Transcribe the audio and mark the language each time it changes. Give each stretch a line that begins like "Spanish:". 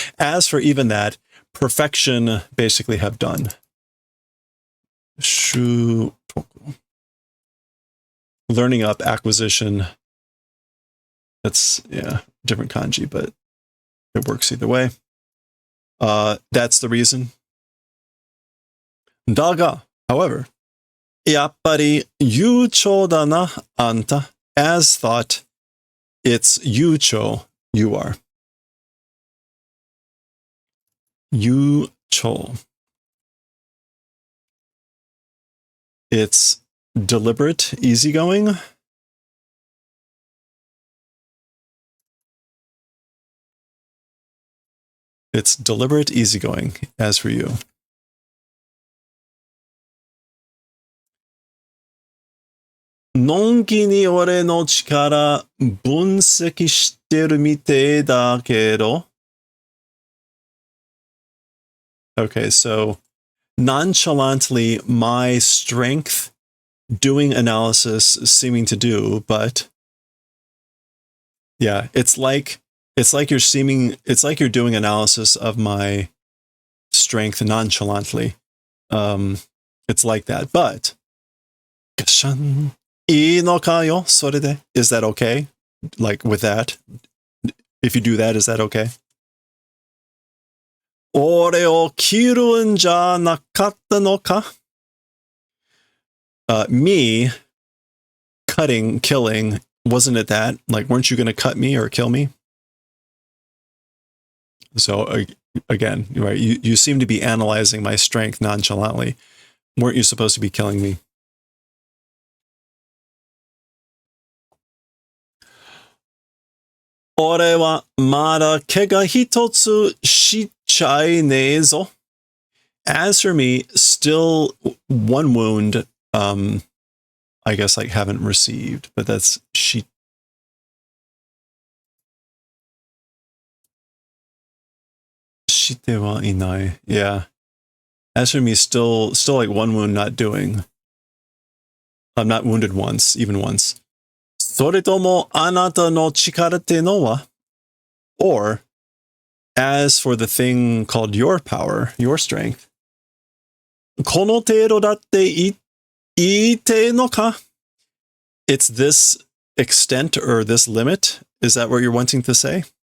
English: As for even that, perfection basically have done. Shutoku. Learning up, acquisition. That's, yeah, different kanji, but it works either way. That's the reason.
Japanese: Daga,
English: however,
Japanese: やっぱり悠長だな、あんた.
English: As thought, it's 悠長, you are.
Japanese: 悠長.
English: It's deliberate, easygoing. It's deliberate, easygoing, as for you.
Japanese: Noきに俺の力分析してるみてえだけど.
English: Okay, so nonchalantly my strength doing analysis seeming to do, but yeah, it's like you're doing analysis of my strength nonchalantly. It's like that, but
Japanese: いいのかよ、それで.
English: Is that okay? Like with that? If you do that, is that okay?
Japanese: 俺を切るんじゃなかったのか?
English: Me cutting, killing, wasn't it that? Like, weren't you going to cut me or kill me? So again, right? You seem to be analyzing my strength nonchalantly. Weren't you supposed to be killing me?
Japanese: Ore wa mada kega hitotsu shichai ne zo.
English: As for me, still one wound, I guess like haven't received, but that's
Japanese: shite wa inai.
English: Yeah. As for me, still like one wound not doing. I'm not wounded once, even once.
Japanese: それともあなたの力ってのは?
English: Or, as for the thing called your power, your strength,
Japanese: この程度だって言いてえのか?
English: It's this extent or this limit? Is that what you're wanting to say?